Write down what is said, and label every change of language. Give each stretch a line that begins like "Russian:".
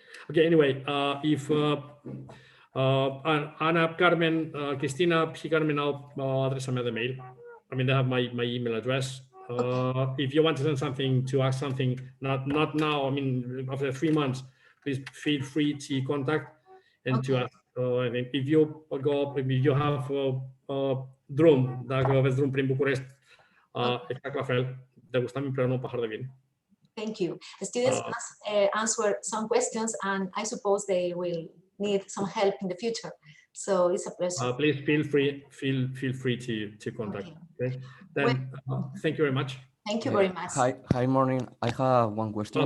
English: Okay, anyway, if
Romanian: Ana, Carmen, Cristina, și Carmen au adresa mea de mail.
English: I mean, they have my email address. If you want to send something, to ask something, not now, I mean, after 3 months, please feel free to contact and to ask. If you go, if you have
Romanian: drum, dacă aveți drum prin București, exact la fel, degustăm împreună un pahar de vin.
English: Thank you. The students answered some questions, and I suppose they will need some help in the future. So it's a pleasure. Please feel free to contact. Okay. Then thank you very much. Thank you very much. Hi, morning. I have one question.